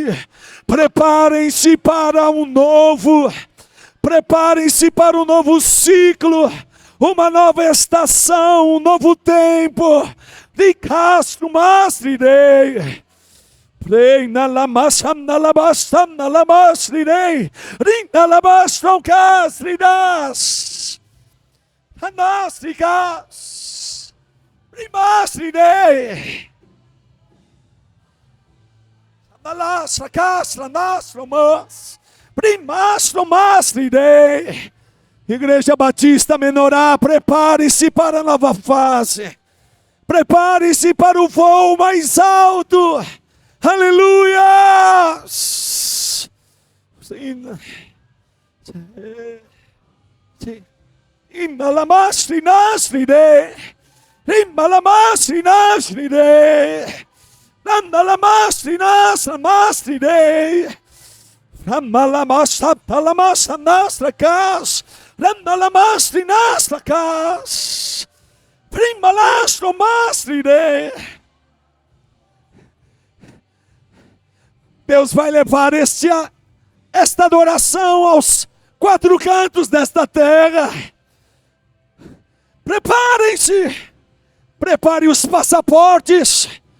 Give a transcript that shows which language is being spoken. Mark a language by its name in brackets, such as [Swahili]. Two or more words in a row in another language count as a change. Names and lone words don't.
[Portuguese] Prepare-se para um novo. Prepare-se para um novo ciclo. Uma nova estação, um novo tempo. De castro mastridei. Reina la masana la bastana la masridei. Reina la baston castridas. Anastricas. Rimastridei. Analastra castra nastromas. Primastro mastridei. Igreja Batista Menorá, prepare-se para a nova fase. Prepare-se para o voo mais alto. Aleluia! Inalamastri nasride. Imalamastri nasride. Nandalamastri nasramastride. Ramalamastatalamasta nastrakas. Nandalamastri nastrakas. Primalastro mastride. Deus vai levar esta adoração aos quatro cantos desta terra. Preparem-se. Prepare os passaportes.